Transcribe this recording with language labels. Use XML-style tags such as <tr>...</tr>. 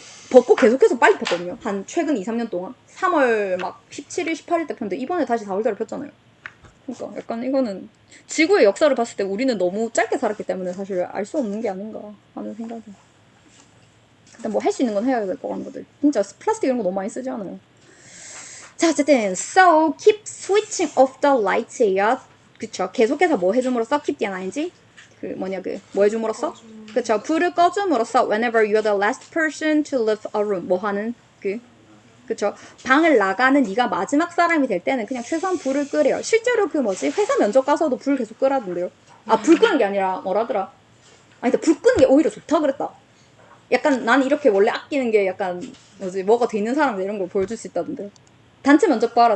<ko>벚꽃 계속해서 빨리 폈거든요. 한 최근 2, 3년 동안. 3월 막 17일, 18일 때 폈는데 이번에 다시 4월달에 폈잖아요. 그러니까 약간 이거는 지구의 역사를 봤을 때 우리는 너무 짧게 살았기 때문에 사실 알 수 없는 게 아닌가 하는 생각이. 일단 뭐 할 수 있는 건 해야 될 것 같은 것들. 진짜 플라스틱 이런 거 너무 많이 쓰지 않아요? 자, 어쨌든</ko> <en>so keep switching off the lights예요.</en> <ko>그쵸? 계속해서 뭐 해줌으로써 keep the ing 뭐 해줌으로써? 그쵸? 불을 꺼줌으로써</ko> <en>whenever you're the last person to leave a room</en> <ko>뭐 하는 그쵸? 방을 나가는 네가 마지막 사람이 될 때는 그냥 최소한 불을 끄래요. 실제로 회사 면접 가서도 불 계속 끄라던데요. 불 끄는 게 아니라 뭐라더라? 아니 근데 불 끄는 게 오히려 좋다 그랬다. 약간 난 이렇게 원래 아끼는 게 약간 뭐가 돼 있는 사람들 이런 걸 보여줄 수 있다던데. 단체 면접 봐라.</ko>